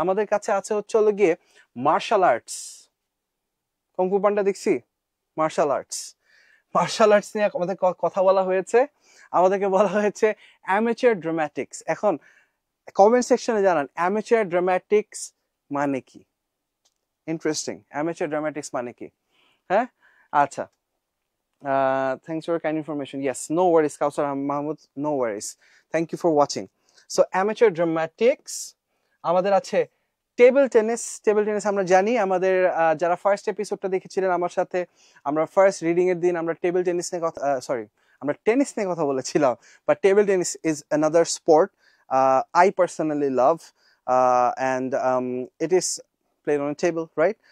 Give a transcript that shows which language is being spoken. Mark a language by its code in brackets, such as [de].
[bn] আমাদের কাছে আছে হচ্ছে হলো গিয়ে মার্শাল আর্টস, কংফু পান্ডা দেখছি, মার্শাল আর্টস নিয়ে আমাদের কথা বলা হয়েছে। আমাদেরকে বলা হয়েছে অ্যামেচার ড্রামাটিক্স। এখন কমেন্ট সেকশনে জানান অ্যামেচার ড্রামাটিক্স মানে কি? ইন্টারেস্টিং, অ্যামেচার ড্রামাটিক্স মানে কি? হ্যাঁ, আচ্ছা, [en] thanks for kind information. Yes, no worries, Kausar Mahmood, no worries. Thank you for watching. So amateur dramatics, [bn] আমাদের আছে [en] Table tennis. [bn] আমরা জানি, আমাদের যারা ফার্স্ট এপিসোডটা দেখেছিলেন আমার সাথে, আমরা ফার্স্ট রিডিং এর দিন আমরা টেবিল টেনিস নিয়ে কথা, আমরা টেনিস নিয়ে কথা বলেছিলাম। [en] But table tennis is another sport I personally love and it is played on a table, right?